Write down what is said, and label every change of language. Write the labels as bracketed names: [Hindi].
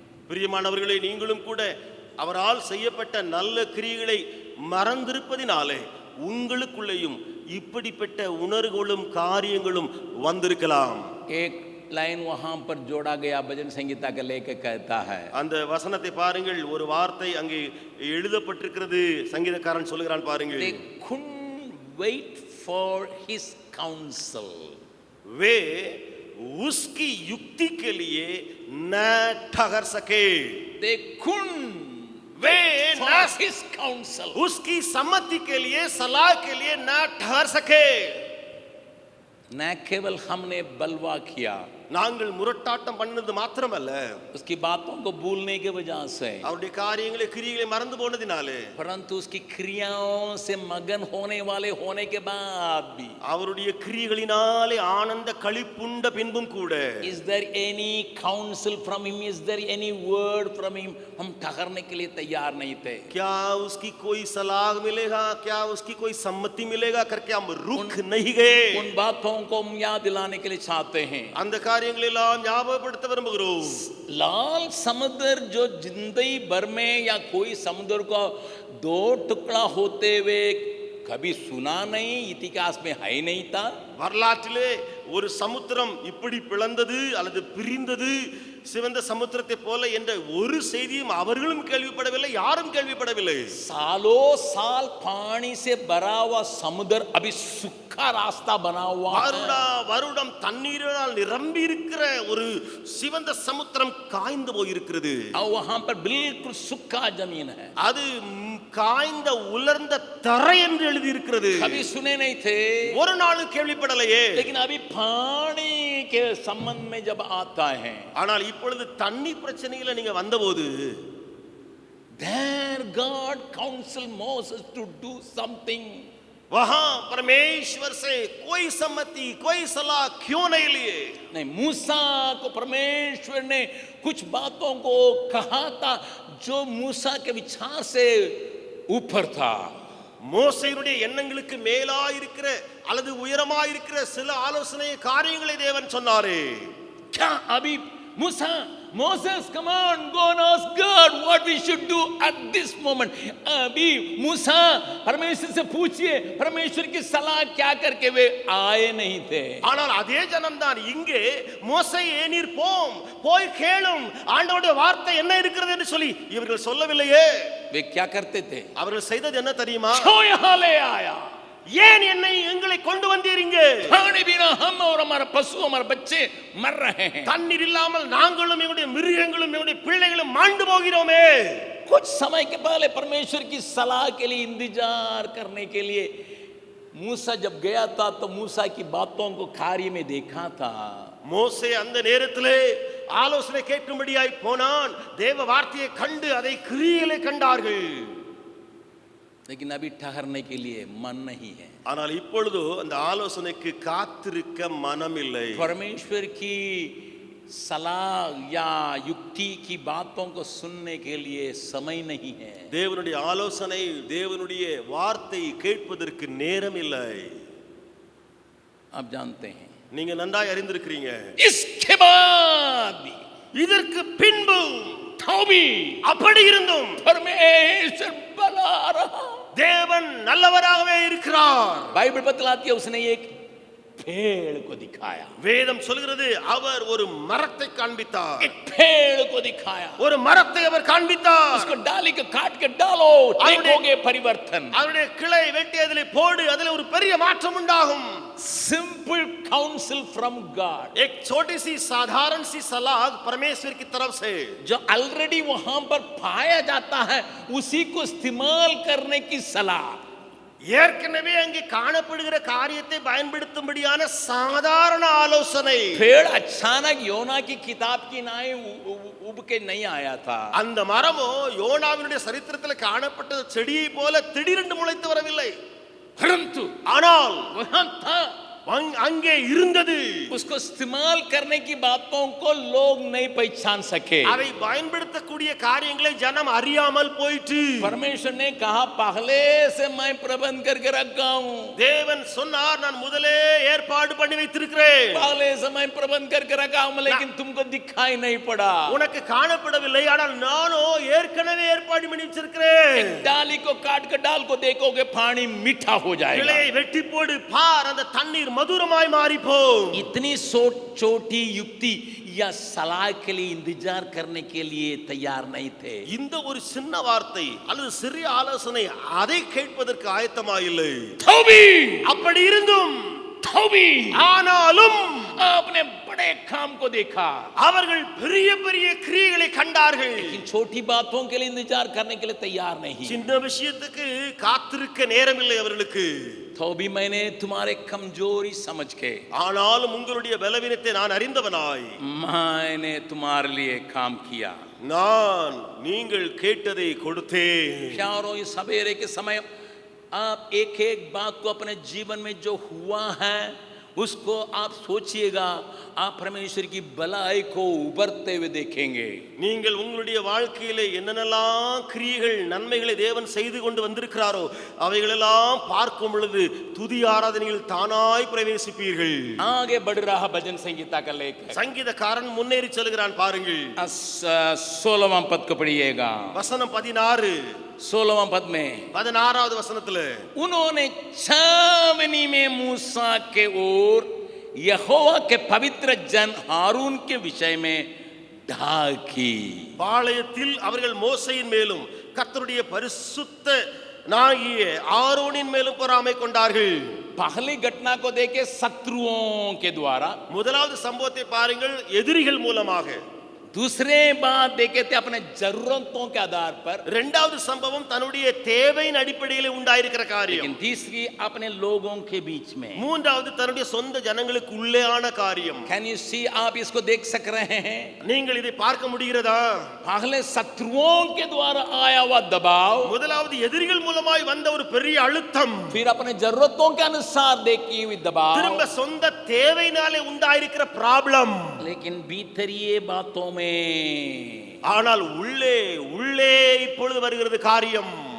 [Tamil] பிரியமானவர்களே, நீங்களும் கூட அவரால் செய்யப்பட்ட நல்ல கிரியைகளை மறந்திருப்பதினாலே உங்களுக்குள்ளேயும் இப்படிப்பட்ட உணர்வுகளும் காரியங்களும் வந்திருக்கலாம். [Hindi] एक लाइन वहां पर जोड़ा गया भजन संगीता का लेके कहता है, [Tamil] அந்த வசனத்தை பாருங்கள், ஒரு வார்த்தை அங்கே எழுதப்பட்டிருக்கிறது. சங்கீதக்காரன் சொல்லுகிறான் பாருங்கள், [English] they couldn't wait for his counsel. [Hindi] वे उसकी युक्ति के लिए न ठहर सके. [English] They couldn't [Hindi] वे [English] for [Hindi] न [English] his counsel. [Hindi] उसकी सम्मति के लिए, सलाह के लिए न ठहर सके. न केवल हमने बलवा किया, [Tamil] நாங்கள் முரட்டாட்டம் பண்ணது மாத்திரமல்ல, [Hindi] उसकी बातों को भूलने की वजह से, [Tamil] அவருடைய காரியங்களை கிரியைகளை மறந்து போனதினாலே, [Hindi] परंतु उसकी क्रियाओं से मगन होने के बाद भी, [Tamil] அவருடைய கிரியைகளினாலே ஆனந்த களிப்புண்ட பின்பும் கூட, [English] is there any counsel from him, is there any word from him, [Hindi] हम ठहरने के लिए तैयार नहीं थे. क्या उसकी कोई सलाह मिलेगा, क्या उसकी कोई सम्मति मिलेगा करके हम रुक नहीं गए. उन बातों बातों को हम याद दिलाने के लिए चाहते हैं। [Tamil] அந்த காரியங்களை எல்லாம் ஞாபகப்படுத்த விரும்புகிறோம். [Hindi] लाल समुद्र जो जिंदगी भर में या कोई समुद्र को दो टुकड़ा होते हुए कभी सुना नहीं, इतिहास में है ही नहीं था। [Tamil] வரலாற்றிலே ஒரு சமுத்திரம் இப்படி பிளந்தது அல்லது பிரிந்தது சிவந்த சமுத்திரத்தை போல என்ற ஒரு செய்தியும் அவர்களும் கேள்விப்படவில்லை, யாரும் கேள்விப்படவில்லை. [Hindi] सालों साल पानी से भरा हुआ समुद्र अभी सूखा रास्ता बना हुआ है। [Tamil] வருடம் தண்ணீரால் நிரம்பி இருக்கிற ஒரு சிவந்த சமுத்திரம் காய்ந்து போயிருக்கிறது. [Hindi] और वहां पर बिल्कुल सूखा जमीन है। [Tamil] அது காய்ந்த உலர்ந்த தரை என்று எழுதி இருக்கிறது. [Hindi] कभी सुने नहीं थे, [Tamil] ஒரு நாளும் கேள்விப்படலையே. [Hindi] लेकिन अभी पानी के संबंध में जब आता है, [Tamil] ஆனால் இப்பொழுது தண்ணி பிரச்சனையில நீங்க வந்தபோது [English] there God counsel Moses to do something. [Hindi] वहां परमेश्वर से कोई सम्मति कोई सलाह क्यों नहीं लिए? नहीं, मूसा को परमेश्वर ने कुछ बातों को कहा था जो मूसा के विचार से ऊपर था। [Tamil] மோசேயுடைய எண்ணங்களுக்கு மேலா இருக்கிற அல்லது உயரமா இருக்கிற சில ஆலோசனை காரியங்களை தேவன் சொன்னாரே. [Hindi] क्या अभी मूसा, [English] Moses, come on, go and ask God what we should do at this moment. [Hindi] अभी मूसा परमेश्वर से पूछिए, परमेश्वर की सलाह क्या करके वे आए नहीं थे। [Tamil] ஆனால் அதே ஜனம்தான் இங்கே மோசேயே நீர் போய் கேளும் ஆண்டவருடைய வார்த்தை என்ன இருக்கிறது என்று சொல்லி இவர்கள் சொல்லவில்லையே. [Hindi] वे क्या करते थे? [Tamil] அவர்கள் செய்தது என்ன தெரியுமா? [Hindi] क्यों यहाँ ले आया? [Tamil] ஏன் என்னை எங்களை கொண்டு வந்தீங்க? [Hindi] पानी बिना हम और हमारा पशु हमारे बच्चे मर रहे हैं। [Tamil] தண்ணீர் இல்லாமல் நாங்களும் எங்களுடைய மிருகங்களும் எங்களுடைய பிள்ளைகளும் மாண்டு போகிறோமே. [Hindi] कुछ समय के पहले परमेश्वर की सलाह के लिए इंतजार करने के लिए मूसा जब गया था तो मूसा की बातों को कार्य में देखा था। [Tamil] மோசே அந்த நேரத்திலே ஆலோசனை கேட்கும்படியாய் போனான். தேவ வார்த்தையை கண்டு அதை கிரியையிலே கண்டார்கள். [Hindi] लेकिन अभी ठहरने के लिए मन नहीं है। [Tamil] ஆனால் இப்பொழுது அந்த ஆலோசனைக்கு காத்திருக்க மனம் இல்லை. [Hindi] परमेश्वर की सलाह या युक्ति की बातों को सुनने के लिए समय नहीं है। [Tamil] தேவனுடைய ஆலோசனை தேவனுடைய வார்த்தை கேட்பதற்கு நேரம் இல்லை. [Hindi] आप जानते हैं, [Tamil] நீங்க நன்றாய் அறிந்திருக்கிறீங்க. [Hindi] इसके बाद भी [Tamil] இதற்கு பின்பு [Hindi] तभी [Tamil] அப்படி இருந்தும் [Hindi] परमेश्वर बना रहा। [Tamil] தேவன் நல்லவராகவே இருக்கிறார். [Hindi] बाइबल बतलाती है उसने एक पेड़ को दिखाया। [Tamil] வேதம் சொல்கிறது அவர் ஒரு மரத்தை காண்பித்தார். [Hindi] एक पेड़ को दिखाया, [Tamil] ஒரு மரத்தை அவர் காண்பித்தார். [Hindi] उसको डाली को काट के डालो, देखोगे परिवर्तन। [Tamil] அவருடைய கிளை வெட்டி அதிலே போடு, அதிலே ஒரு பெரிய மாற்றம் உண்டாகும். [English] simple counsel from God, [Hindi] एक छोटी सी साधारण सी सलाह परमेश्वर की तरफ से जो ऑलरेडी वहां पर पाया जाता है उसी को इस्तेमाल करने की सलाह। [Tamil] ஏற்கனவே அங்கே காணப்படுகிற காரியத்தை பயன்படுத்தும்படியான சாதாரண ஆலோசனை. [Hindi] पेड़ अचानक योना की किताब की नाई उब के नहीं आया था। [Tamil] அந்த மரமோ யோனாவினுடைய சரித்திரத்தில் காணப்பட்ட செடியை போல திடீரென்று முளைத்து வரவில்லை. [Hindi] परंतु [Tamil] ஆனால் [Hindi] वहां था, [Tamil] அங்கே இருந்தது. [Hindi] उसको इस्तेमाल करने की बातों को लोग नहीं पहचान सके। [Tamil] அதை பயன்படுத்தக்கூடிய காரியங்களை ஜனம் அறியாமல் போயிற்று. [Hindi] परमेश्वर ने कहा पहले से मैं प्रबंध करके रखा हूं। [Tamil] தேவன் சொன்னார் நான் முதலே ஏற்பாடு பண்ணி வைத்திருக்கிறேன். [Hindi] पहले से मैं प्रबंध करके रखा हूं, लेकिन तुमको दिखाई नहीं पड़ा। [Tamil] உனக்கு காணப்படவில்லை, ஆனால் நானோ ஏற்கனவே ஏற்பாடு பண்ணி வச்சிருக்கிறேன். [Hindi] डाली को काट कर डाल को देखोगे पानी मीठा हो जाएगा। [Tamil] கிளையை வெட்டி போடு, பார் அந்த தண்ணீர் மதுரமாய் மாறி போகும். [Hindi] इतनी छोटी युक्ति या सलाह के लिए इंतजार करने के लिए तैयार नहीं थे। [Tamil] இந்த ஒரு சின்ன வார்த்தை அல்லது சிறிய ஆலோசனை அதை கேட்பதற்கு ஆயத்தமா இல்லை. அப்படி இருந்தும் ஆனாலும் [Hindi] आपने बड़े काम को देखा, [Tamil] அவர்கள் பெரிய பெரிய கிரியைகளை கண்டார்கள். [Hindi] लेकिन छोटी बातों के लिए इंतजार करने के लिए तैयार नहीं। [Tamil] சின்ன விஷயத்துக்கு காத்திருக்க நேரம் இல்லை அவர்களுக்கு. [Hindi] तो भी मैंने तुम्हारे कमजोरी समझ के, [Tamil] ஆனாலும் உங்களுடைய பலவீனத்தை நான் அறிந்தவனாய் [Hindi] मैंने तुम्हारे लिए काम किया। [Tamil] நான் நீங்கள் கேட்டதை கொடுத்தேன். [Hindi] प्यारो, इस सवेरे के समय आप एक एक बात को अपने जीवन में जो हुआ है उसको आप सोचिएगा, आप परमेश्वर की भलाई को उभरते हुए देखेंगे। [Tamil] நீங்கள் உங்களுடைய வாழ்க்கையிலே என்னென்னலாம் கிரியைகள் நன்மைகளை தேவன் செய்து கொண்டு வந்திருக்கிறாரோ அவைகளெல்லாம் பார்க்கும் பொழுது துதி ஆராதனையில் தானாய் பிரவேசிப்பீர்கள். [Hindi] आगे बढ़ रहा भजन संगीता का लेख, [Tamil] சங்கீதக்காரன் முன்னேறி செல்கிறான் பாருங்கள். [Hindi] 16वां पद को पढ़िएगा। [Tamil] வசனம் 16 [Hindi] 16वां पद में [Tamil] 16வது வசனத்துல [Hindi] उन्होंने छावनी में मूसा के ओर यहोवा के पवित्र जन हारून के विषय में ढाकी। [Tamil] பாளையத்தில் அவர்கள் மோசேயின் மேலும் கர்த்தருடைய பரிசுத்த நாகிய ஆரோனின் மேலும் பொறாமை கொண்டார்கள். [Hindi] पहली घटना को देखे शत्रुओं के द्वारा, [Tamil] முதலாவது சம்பவத்தை பாருங்கள், எதிரிகள் மூலமாக. [Hindi] दूसरे बात देखे थे अपने जरूरतों के आधार पर, [Tamil] இரண்டாவது சம்பவம் தன்னுடைய தேவையின் அடிப்படையில் உண்டாயிருக்கிற காரியம். [Hindi] लेकिन तीसरी अपने लोगों के बीच में, [Tamil] மூன்றாவது தன்னுடைய சொந்த ஜனங்களுக்கு உள்ளேயான காரியம். [English] can you see, [Hindi] आप इसको देख सक रहे हैं? [Tamil] நீங்கள் इதை பார்க்க முடிகிறதா? [Hindi] पहले शत्रुओं के द्वारा आया हुआ दबाव, [Tamil] முதலாவது எதிரிகள் மூலமாய் வந்த ஒரு பெரிய அழுத்தம், [Hindi] फिर अपने जरूरतों के अनुसार देखी हुई दबाव, [Tamil] திரும்ப சொந்த தேவையினாலே உண்டாயிருக்கிற ப்ராப்ளம். [Hindi] लेकिन भीतरीय बातों में, [Tamil] ஆனால் உள்ளே உள்ளே இப்பொழுது வருகிறது காரியம்